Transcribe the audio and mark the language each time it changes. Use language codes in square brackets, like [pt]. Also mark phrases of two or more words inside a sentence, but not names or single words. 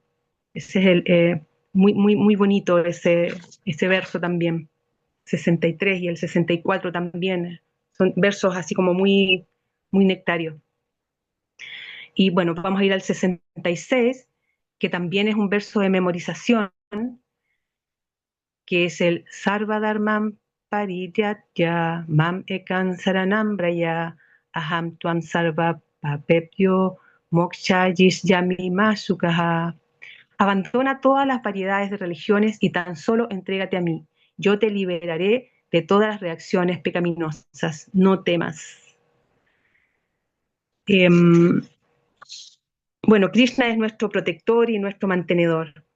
[es] Ese es muy bonito ese verso también, 63 y el 64 también, son versos así como muy nectarios. Y bueno, vamos a ir al 66, que también es un verso de memorización, que es el [sa] Sarva Dharmam Parityatya Mam Ekam Saranam Braya Aham Tvam Sarva Papepyo Moksha Yishyami Masukaha. [es] Abandona todas las variedades de religiones y tan solo entrégate a mí. Yo te liberaré de todas las reacciones pecaminosas. No temas. Bueno, Krishna es nuestro protector y nuestro mantenedor.